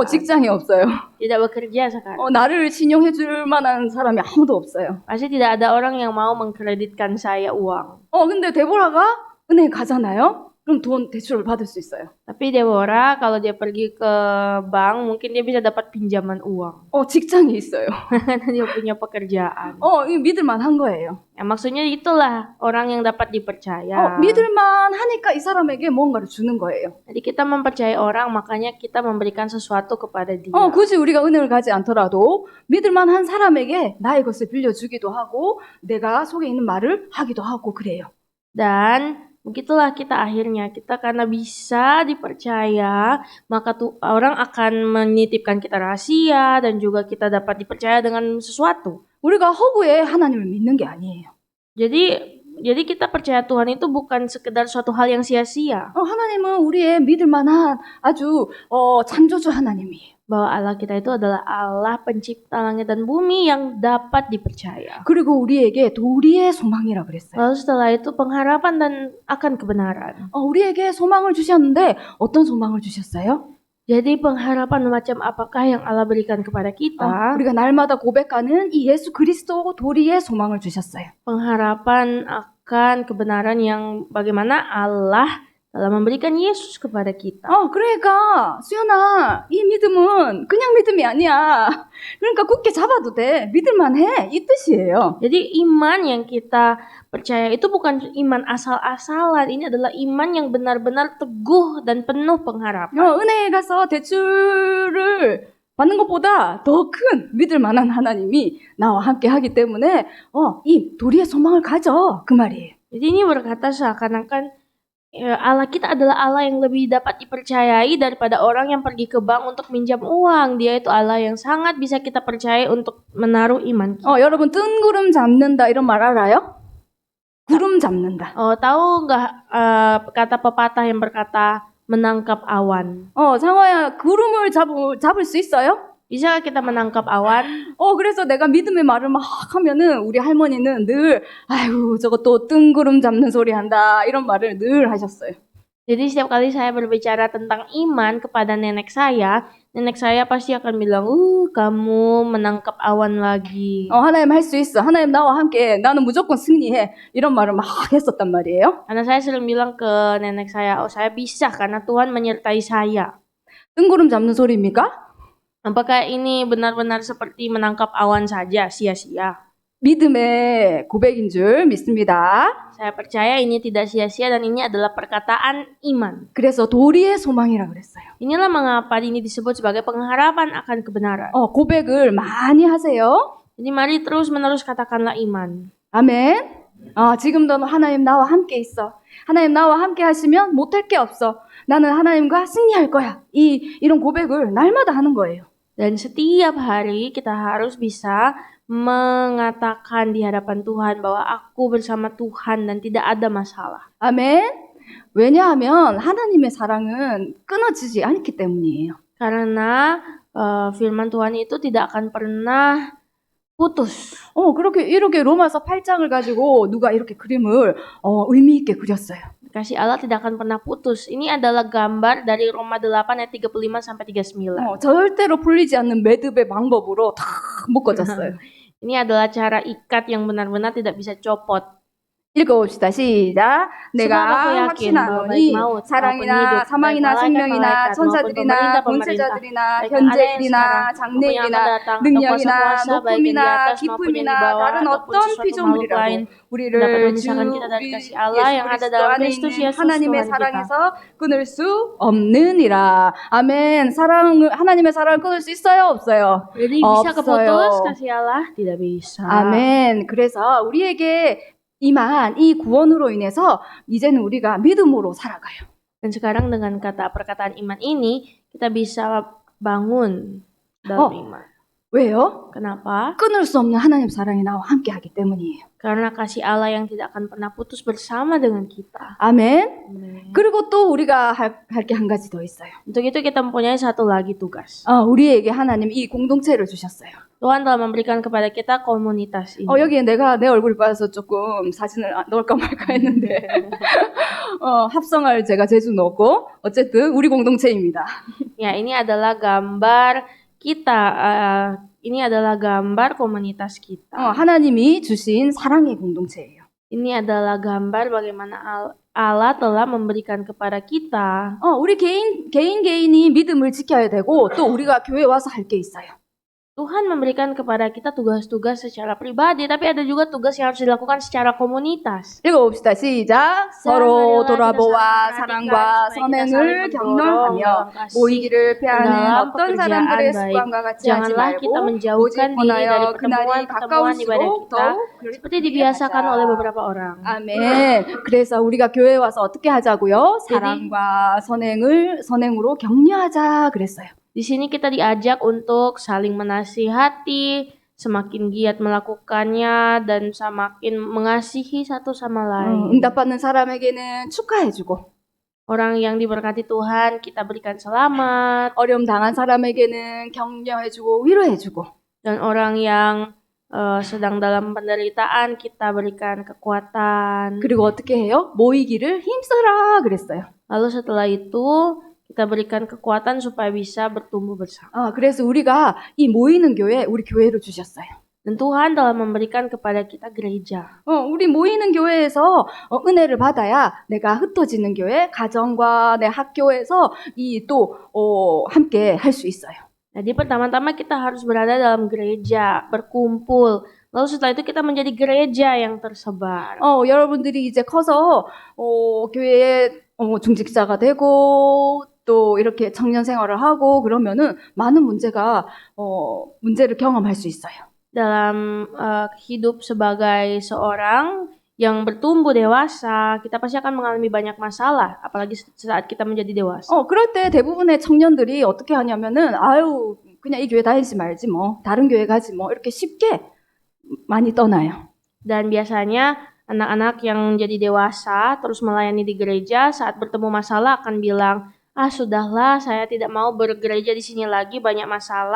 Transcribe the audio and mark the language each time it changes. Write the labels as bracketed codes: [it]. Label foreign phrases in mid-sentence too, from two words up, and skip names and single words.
[ko] 직장이 없어요. [id] Tidak bekerja sekarang. [ko] 나를 신용해 줄 만한 사람이 아무도 없어요. [id] Pasti tidak ada orang yang mau mengkreditkan saya uang. [ko] 근데 데보라가 은행 가잖아요. 그럼 돈 대출을 받을 수 있어요. [id] Tapi Deborah kalau dia pergi ke bank mungkin dia bisa dapat pinjaman uang. [ko] 직장이 있어요. [id] Karena dia punya pekerjaan. [ko] 이거 믿을만한 거예요. [id] Ya, maksudnya itulah orang yang dapat dipercaya. [ko] 믿을만하니까 이 사람에게 뭔가를 주는 거예요. [id] Jadi kita mempercayai orang makanya kita memberikan sesuatu kepada dia. [ko] 굳이 우리가 은행을 가지 않더라도 믿을만한 사람에게 나의 것을 빌려주기도 하고 내가 속에 있는 말을 하기도 하고 그래요. [id] Dan begitulah kita akhirnya, kita karena bisa dipercaya, maka tuh orang akan menitipkan kita rahasia dan juga kita dapat dipercaya dengan sesuatu. [ko] 우리가 허구에 하나님을 믿는 게 아니에요. [id] Jadi kita percaya Tuhan itu bukan sekedar suatu hal yang sia-sia. [ko] 하나님은 우리의 믿을 만한 아주 창조주 하나님이에요. [id] Bahwa Allah kita itu adalah Allah pencipta langit dan bumi yang dapat dipercaya. [ko] 그리고 우리에게 도리의 소망이라 그랬어요. [id] Lalu setelah itu pengharapan dan akan kebenaran. [ko] 우리에게 소망을 주셨는데 어떤 소망을 주셨어요? [id] Jadi pengharapan macam apakah yang Allah berikan kepada kita? [ko] 우리가 날마다 고백하는 이 예수 그리스도 도리의 소망을 주셨어요. [id] Pengharapan akan kebenaran yang bagaimana Allah telah memberikan Yesus kepada kita. [ko] 그러니까 수연아, 이 믿음은 그냥 믿음이 아니야. 그러니까 굳게 잡아도 돼. 믿을만해. 이 뜻이에요. [id] Jadi iman yang kita percaya itu bukan iman asal-asalan. Ini adalah iman yang benar-benar teguh dan penuh pengharapan. [ko] 은행에 가서 대출을 받는 것보다 더 큰 믿을 만한 하나님이 나와 함께 하기 때문에 이 도리의 소망을 가져. 그 말이에요. [id] Jadi ini berkata seakan-akan Allah kita adalah Allah yang lebih dapat dipercayai daripada orang yang pergi ke bank untuk minjam uang. Dia itu Allah yang sangat bisa kita percaya untuk menaruh iman kita. [ko] 여러분 뜬구름 잡는다 이런 말 알아요? 구름 잡는다. [id] Tahu nggak kata pepatah yang berkata menangkap awan? [ko] 상화야 구름을 잡을 수 있어요? [id] Bisa kita menangkap awan? [ko] 그래서 내가 믿음의 말을 막 하면은 우리 할머니는 늘 아이고 저거 또 뜬구름 잡는 소리 한다 이런 말을 늘 하셨어요. [id] Jadi setiap kali saya berbicara tentang iman kepada nenek saya pasti akan bilang, kamu menangkap awan lagi. [ko] 하나님 할 수 있어. 하나님 나와 함께. 나는 무조건 승리해. 이런 말을 막 했었단 말이에요. [id] Karena saya sering bilang ke nenek saya, saya bisa karena Tuhan menyertai saya. [ko] 뜬구름 잡는 소리입니까? [id] Apakah ini benar-benar seperti menangkap awan saja, sia-sia? [ko] 믿음의 고백인 줄 믿습니다. [id] Saya percaya ini tidak sia-sia dan ini adalah perkataan iman. [ko] 그래서 도리의 소망이라 그랬어요. [id] Inilah mengapa ini disebut sebagai pengharapan akan kebenaran. [ko] 고백을 많이 하세요. [id] Jadi mari terus-menerus katakanlah iman. [ko] 아멘. 지금도 하나님 나와 함께 있어. 하나님 나와 함께 하시면 못할 게 없어. 나는 하나님과 승리할 거야. 이런 고백을 날마다 하는 거예요. [id] Dan setiap hari kita harus bisa mengatakan di hadapan Tuhan bahwa aku bersama Tuhan dan tidak ada masalah. [ko] 아멘. 왜냐하면 하나님의 사랑은 끊어지지 않기 때문이에요. [id] Karena firman Tuhan itu tidak akan pernah putus. [ko] 이렇게 로마서 8장을 가지고 누가 이렇게 그림을 의미 있게 그렸어요. [id] Kasih Allah tidak akan pernah putus. Ini adalah gambar dari Roma 8 ayat 35 sampai 39. [ko] 절대로 풀리지 않는 매듭의 방법으로 다 묶어졌어요. [id] Ini adalah cara ikat yang benar-benar tidak bisa copot. [ko] 읽어봅시다. 시작. [id] Sebab aku [ko] 내가 [id] yakin bahwa baik [ko] 확신하노니 [id] maut maupun [ko] 사랑이나 [id] hidup, [ko] 사망이나 [id] baik malaikat [ko] 생명이나 [id] maupun [ko] 천사들이나 [id] pemerintah-pemerintah, [ko] 권세자들이나 [id] baik yang ada yang [ko] 현재일이나 [id] sekarang, maupun yang [ko] 장래일이나 [id] akan datang, atau [ko] 능력이나 [id] kuasa-kuasa, baik yang di [ko] 높음이나 [id] atas maupun yang di [ko] 깊음이나 [id] bawah, [ko] 다른 [id] ataupun [ko] 어떤 [id] sesuatu makhluk [ko] 피조물이라도 [id] lain, [ko] 우리를 [id] dapat [ko] 주 [id] memisahkan kita dari [ko] 우리 [id] kasih Allah yang ada [ko] 예수 [id] dalam [ko] 그리스도 안에 [id] Kristus [ko] 있는 [id] Yesus [ko] 하나님의 [id] Tuhan kita. [ko] 사랑에서 끊을 수 없느니라. 아멘. 하나님의 사랑을 끊을 수 있어요, 없어요? [id] Jadi bisa keputus [ko] 없어요. [id] kasih Allah? Tidak bisa. [ko] 아멘. 그래서 우리에게 임한 이 구원으로 인해서 이제는 우리가 믿음으로 살아가요. [id] Dan sekarang dengan perkataan iman ini kita bisa bangun dalam iman. [ko] 왜요? [id] Kenapa? [ko] 끊을 수 없는 하나님 사랑이 나와 함께 하기 때문이에요. [id] Karena kasih Allah yang tidak akan pernah putus bersama dengan kita. [ko] 아멘. 그리고 또 우리가 할 게 한 가지 더 있어요. [id] Untuk itu kita mempunyai satu lagi tugas. [ko] 우리에게 하나님 이 공동체를 주셨어요. [id] Tuhan telah memberikan kepada kita komunitas ini. [ko] 여기에 내가 내 얼굴이 빠져서 조금 사진을 넣을까 말까 했는데 합성할 제가 재주 넣고 어쨌든 우리 공동체입니다. [id] Ya, ini adalah gambar kita. Ini adalah gambar komunitas kita. [ko] 하나님이 주신 사랑의 공동체예요. [id] Ini adalah gambar bagaimana Allah telah memberikan kepada kita. [ko] 우리 개인이 믿음을 지켜야 되고 또 우리가 교회 와서 할 게 있어요. [id] Tuhan memberikan kepada kita tugas-tugas secara pribadi, tapi ada juga tugas yang harus dilakukan secara komunitas. [ko] 읽어봅시다. 시작. 서로 돌아보아 사랑과 선행을 격려하며 모이기를 피하는 어떤 사람들의 습관과 같이 하지 [id] Janganlah kita [ko] 말고 [id] menjauhkan [ko] 오직 [id] diri dari [ko] 원하여 그날이 [id] pertemuan-pertemuan ibadah [ko] 가까울수록 [id] kita, [ko] 더욱 [id] seperti dibiasakan oleh beberapa orang. [ko] 아멘. 그래서 우리가 교회 와서 어떻게 하자고요? 사랑과 선행으로 격려하자 그랬어요. [id] Di sini kita diajak untuk saling menasihati, semakin giat melakukannya, dan semakin mengasihi satu sama lain. [ko] 응답받는 사람에게는 축하해주고 [id] Orang yang diberkati Tuhan kita berikan selamat, [ko] 어려움 당한 사람에게는 격려해주고 위로해주고 [id] dan orang yang sedang dalam penderitaan kita berikan kekuatan. [ko] 그리고 어떻게 해요? 모이기를 힘써라 그랬어요. [id] Lalu setelah itu kita berikan kekuatan supaya bisa bertumbuh bersama. [ko] 그래서 우리가 이 모이는 교회, 우리 교회로 주셨어요. [id] Dan Tuhan telah memberikan kepada kita gereja. [ko] 우리 모이는 교회에서 은혜를 받아야 내가 흩어지는 교회, 가정과 내 학교에서 함께 할 수 있어요. [id] Jadi pertama-tama kita harus berada dalam gereja, berkumpul. Lalu setelah itu kita menjadi gereja yang tersebar. [ko] 여러분들이 이제 커서 교회에 중직자가 되고 또 이렇게 청년 생활을 하고 그러면은 많은 문제를 경험할 수 있어요. [id] Dalam hidup sebagai seorang yang bertumbuh dewasa, kita pasti akan mengalami banyak masalah, apalagi saat kita menjadi dewasa. [ko] 그럴 때 대부분의 청년들이 어떻게 하냐면은 그냥 이 교회 다니지 말지 뭐 다른 교회 가지 뭐 이렇게 쉽게 많이 떠나요. [id] Dan biasanya anak-anak yang menjadi dewasa terus melayani di gereja saat bertemu masalah akan bilang, sudahlah, saya tidak mau bergereja di sini lagi, banyak masalah.